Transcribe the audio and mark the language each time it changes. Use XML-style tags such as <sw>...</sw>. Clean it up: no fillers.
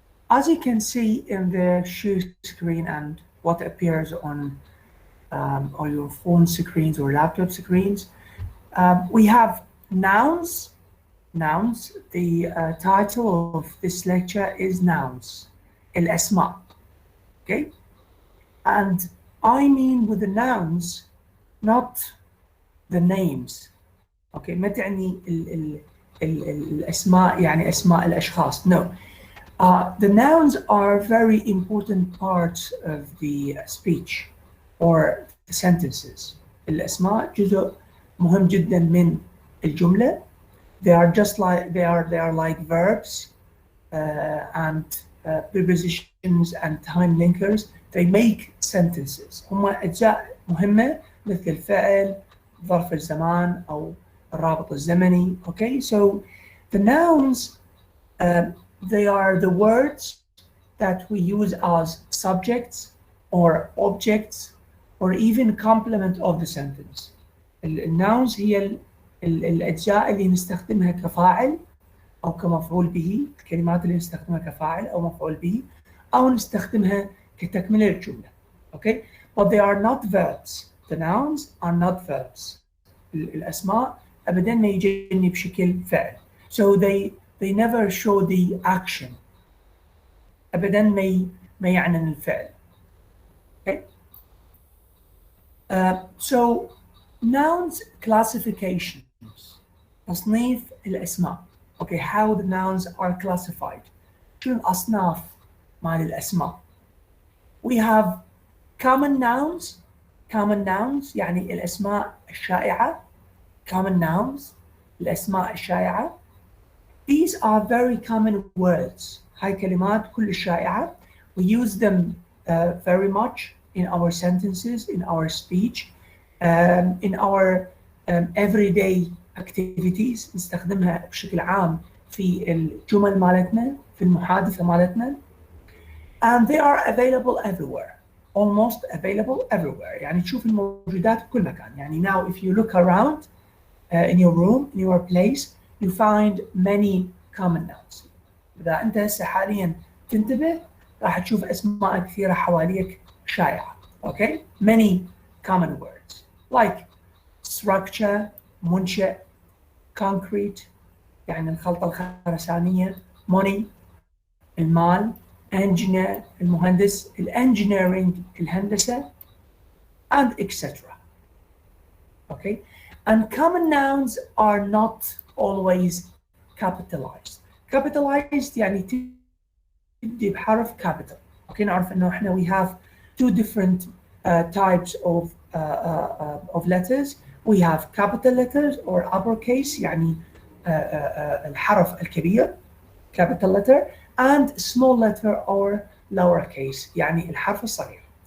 <en>As you can see in the share screen and what appears on your phone screens or laptop screens, we have nouns. Nouns. The title of this lecture is nouns.</en> <ar>الأسماء. Okay.</ar> <en>And I mean with the nouns, not the names.</en> <ar>Okay, ما تعني الأسماء يعني أسماء الأشخاص.</ar> <en>No. The nouns are very important parts of the speech or the sentences.</en> <ar>الأسماء جزء مهم جدا من الجملة.</ar> <en>They are just like they are like verbs and prepositions and time linkers. They make sentences.</en> <ar>هم أجزاء مهمة مثل الفعل، ظرف الزمان أو الرابط الزمني.</ar> <en>Okay, so the nouns they are the words that we use as subjects or objects or even complement of the sentence.</en> <ar>الناونز هي الأجزاء اللي نستخدمها كفاعل أو كمفعول به، الكلمات اللي نستخدمها كفاعل أو مفعول به أو نستخدمها كتكملة الجملة.</ar> <en>Okay, but they are not verbs. The nouns are not verbs.</en> <ar>الأسماء أبداً ما يجيني بشكل فعل.</ar> <en>So they never show the action.</en> <ar>أبداً ما يعنن الفعل. Okay.</ar> <en>So nouns classifications.</en> <ar>تصنيف الأسماء.</ar> <en>Okay, how the nouns are classified.</en> <ar>شنو الأصناف مال الأسماء.</ar> <en>We have common nouns.</en> <ar>Common nouns يعني الأسماء الشائعة.</ar> <en>Common nouns</en> <ar>الأسماء الشائعة.</ar> <en>These are very common words.</en> <ar>هاي كلمات كل شائعة.</ar> <en>We use them very much in our sentences, in our speech, in our everyday activities.</en> <ar>نستخدمها بشكل عام في الجمل مالتنا، في المحادثة مالتنا.</ar> <en>And they are available everywhere. Almost available everywhere.</en> <ar>يعني تشوف الموجودات في كل مكان.</ar> <en>يعني now if you look around in your room, in your place, you find many common nouns.</en> <ar>إذا أنت هسه حاليا تنتبه راح تشوف أسماء كثيرة حواليك شائعة.</ar> <en>Okay? Many common words like structure, منشأ, concrete</en> <ar>يعني الخلطة الخرسانية,</ar> <en>money المال, engineer المهندس, engineering الهندسة, and etc. Okay? And common nouns are not always capitalized.</en> <ar>Capitalized يعني تبدي بحرف capital.</ar> <en>Okay,</en> <ar>نعرف إنه إحنا</ar> <en>we have two different types of letters. We have capital letters or uppercase</en> <ar>يعني الحرف الكبير</ar> <en>capital letter and small letter or lowercase</en> <ar>يعني الحرف الصغير.</ar>